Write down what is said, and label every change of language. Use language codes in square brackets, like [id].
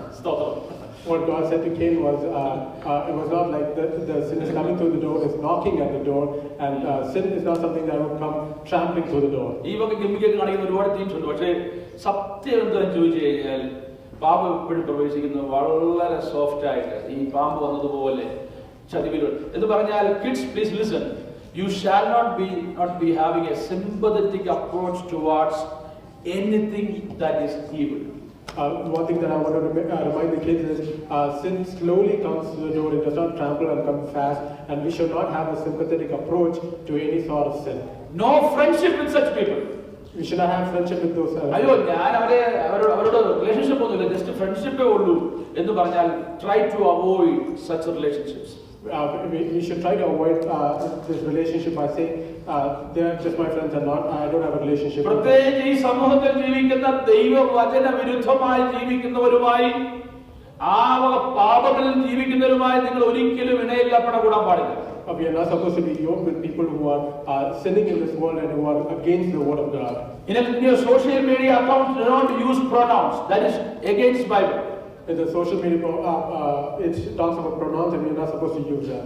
[ml] സ്തോത്രം. [en] What God said to Cain was, it was not like the sin is coming through the door, it's knocking at the door, and sin is not something that would come trampling through the door. [ml] ഈ വക ഗംഭീരൊക്കെ കാണിക്കുന്ന ഒരുപാട് themes ഉണ്ട്. പക്ഷേ സത്യം എന്താണെന്ന് ചോദിച്ചു കഴിഞ്ഞാൽ പാമ്പ് എപ്പോഴും പ്രവേശിക്കുന്നത് വളരെ സോഫ്റ്റ് ആയിട്ട്, ഈ പാമ്പ് വന്നതുപോലെ ചതിവിലൂടെ എന്ന് പറഞ്ഞാൽ, [en] Kids please listen, you shall not be having a sympathetic approach towards anything that is evil. One thing that I want to remind the kids is sin slowly comes to the door. It does not trample and come fast, and we should not have a sympathetic approach to any sort of sin. No friendship with such people. We should not have friendship with those. [ml] അയ്യോ ഞാൻ അവരോട് relationship ഒന്നുമില്ല, just ഫ്രണ്ട്ഷിപ്പേ ഉള്ളൂ എന്ന് പറഞ്ഞാൽ [en] try to avoid such relationships. We should try to avoid this relationship by saying they are just my friends and not I don't have a relationship. [ml] പ്രത്യേകിച്ച് ഈ സമൂഹത്തിൽ ജീവിക്കുന്ന ദൈവവചന വിരുദ്ധമായി ജീവിക്കുന്നവരുമായി, ആ പാപത്തിൽ ജീവിക്കുന്നവരുമായി നിങ്ങൾ ഒരിക്കലും ഇണയില്ലപ്പെടാൻ പാടില്ല. [en] We are not supposed to be yoked with people who are sinning in this world and who are against the word of God. In your social media accounts, do not use pronouns. That is against Bible. In the social media, it talks about pronouns and we are not supposed to use that.